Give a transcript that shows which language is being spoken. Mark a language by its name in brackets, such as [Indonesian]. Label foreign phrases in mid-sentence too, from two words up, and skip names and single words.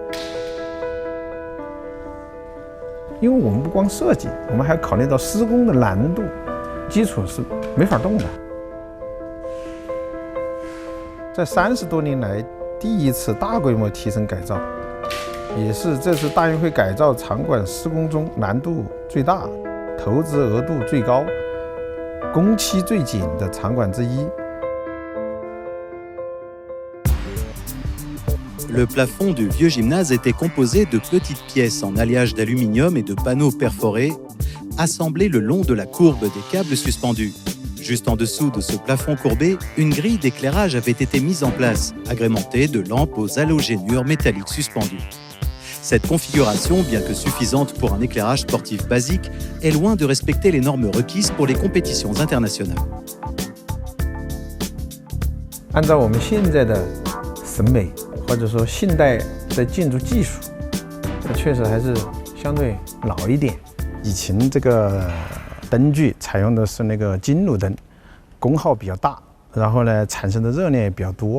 [Chinese] 因为我们不光设计，我们还考虑到施工的难度，基础是没法动的。在30多年来第一次大规模提升改造，也是这次大运会改造场馆施工中难度最大、投资额度最高、工期最紧的场馆之一。 [French] Le plafond du vieux gymnase était composé de petites pièces en alliage d'aluminium et de panneaux perforés, assemblés le long de la courbe des câbles suspendus. Juste en dessous de ce plafond courbé, une grille d'éclairage avait été mise en place, agrémentée de lampes aux halogénures métalliques suspendues. Cette configuration, bien que suffisante pour un éclairage sportif basique, est loin de respecter les normes requises pour les compétitions internationales. [Chinese] 按照我们现在的审美，或者说现代的建筑技术，它确实还是相对老一点。以前这个灯具采用的是那个金属灯，功耗比较大，然后呢产生的热量也比较多。